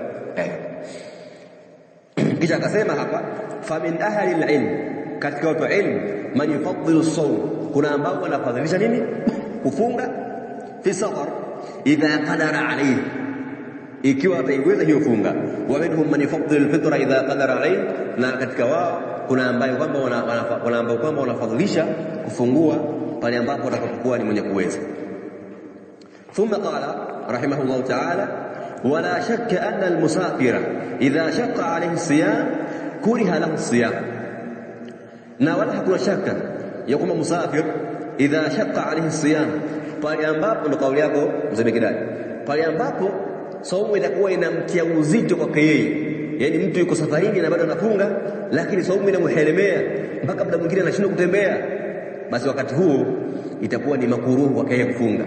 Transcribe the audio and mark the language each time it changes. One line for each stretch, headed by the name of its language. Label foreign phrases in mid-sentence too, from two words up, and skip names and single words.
Swahili: Kisha akasema hapa,
Arabic: فمن أهل العلم,
Swahili: katika watu wa ilmu,
Arabic: من يفضل الصوم,
Swahili: kuna ambao wanafadhilisha nini, kufunga
Arabic: في سفر, إذا قدر عليه,
Swahili: ikiwa ataiweza hiyo funga.
Arabic: ومنهم من يفضل الفطر إذا قدر عليه,
Swahili: na katika wao kuna ambao kwamba wanafadhilisha kufungua pale ambapo atakapokuwa ni mwenye kuweza.
Arabic: ثم قال رحمه الله تعالى، ولا شك أن المسافر إذا شق عليه الصيام كره له الصيام,
Swahili: na wala hakuna shaka ya kwamba musafir
Arabic: إذا شق عليه الصيام,
Swahili: pale ambapo, ndo kauli yako mzee Kidai, pale ambapo saumu itakuwa inamtia uzito kwake yeye. Yani mtu yuko safarini na bado anafunga, lakini saumu inamhelemea mpaka muda mwingine anashindwa kutembea, basi wakati huo itakuwa ni makuruhu kwake yeye kufunga.